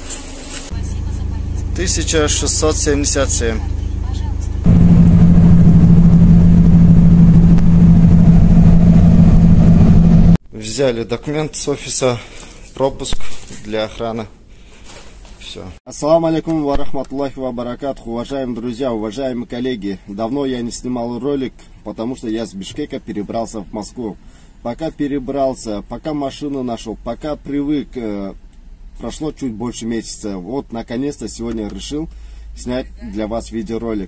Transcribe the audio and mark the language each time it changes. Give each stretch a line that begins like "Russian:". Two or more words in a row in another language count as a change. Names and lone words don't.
Russian: 1677. Взяли документ с офиса, пропуск для охраны. Все.
Arabic: السلام عليكم ورحمة الله وبركاته.
Russian: Уважаемые друзья, уважаемые коллеги. Давно я не снимал ролик, потому что я с Бишкека перебрался в Москву. Пока перебрался, пока машину нашел, пока привык, прошло чуть больше месяца. Вот, наконец-то, сегодня решил снять для вас видеоролик.